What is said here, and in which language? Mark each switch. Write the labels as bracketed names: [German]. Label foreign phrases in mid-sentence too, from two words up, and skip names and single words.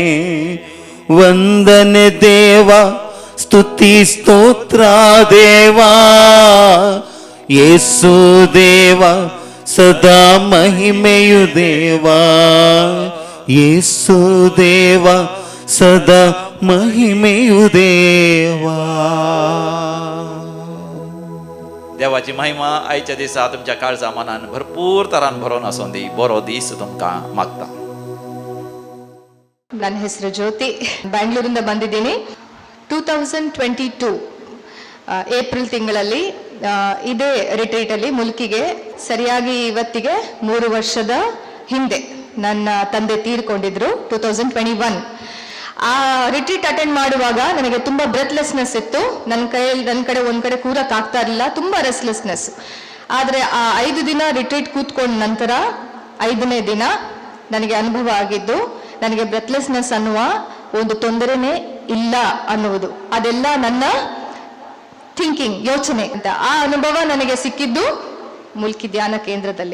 [Kannada] ವಂದನೆ ದೇವ ಸ್ತುತಿ ಸ್ತೋತ್ರ ದೇವಾ ಯೇಸು ದೇವ ಸದಾ ಮಹಿಮೆಯು ದೇವಾ ಯೇಸು ದೇವ ಸದಾ ಮಹಿಮೆಯು ದೇವಾ [Konkani] देवाची महिमा आयच्या दिसा तुमच्या काळजा मनान भरपूर तरान भरून आसूं दी बरो दीस तुमकां मागता [Kannada] ನನ್ನ ಹೆಸರು ಜ್ಯೋತಿ ಬ್ಯಾಂಗ್ಳೂರಿಂದ ಬಂದಿದ್ದೀನಿ 2022 ಏಪ್ರಿಲ್ ತಿಂಗಳಲ್ಲಿ ಇದೇ ರಿಟ್ರೀಟಲ್ಲಿ ಮುಲ್ಕಿಗೆ ಸರಿಯಾಗಿ ಇವತ್ತಿಗೆ 3 ವರ್ಷದ ಹಿಂದೆ ನನ್ನ ತಂದೆ ತೀರ್ಕೊಂಡಿದ್ರು 2021 ಆ ರಿಟ್ರೀಟ್ ಅಟೆಂಡ್ ಮಾಡುವಾಗ ನನಗೆ ತುಂಬಾ ಬ್ರೆತ್ಲೆಸ್ನೆಸ್ ಇತ್ತು ನನ್ನ ಕಡೆ ಒಂದ್ ಕಡೆ ಕೂರಕ್ ಆಗ್ತಾ ಇರಲಿಲ್ಲ ತುಂಬಾ ರೆಸ್ಟ್ಲೆಸ್ನೆಸ್ ಆದ್ರೆ ಆ 5 ದಿನ ರಿಟ್ರೀಟ್ ಕೂತ್ಕೊಂಡ ನಂತರ 5ನೇ ದಿನ ನನಗೆ ಅನುಭವ ಆಗಿದ್ದು ನನಗೆ ಬ್ರೆತ್ಲೆಸ್ನೆಸ್ ಅನ್ನುವ ಒಂದು ತೊಂದರೆನೇ ಇಲ್ಲ ಅನ್ನುವುದು ಅದೆಲ್ಲ ನನ್ನ ಥಿಂಕಿಂಗ್ ಯೋಚನೆ ಅಂತ ಆ ಅನುಭವ ನನಗೆ ಸಿಕ್ಕಿದ್ದು ಮುಲ್ಕಿ ಧ್ಯಾನ ಕೇಂದ್ರದಲ್ಲಿ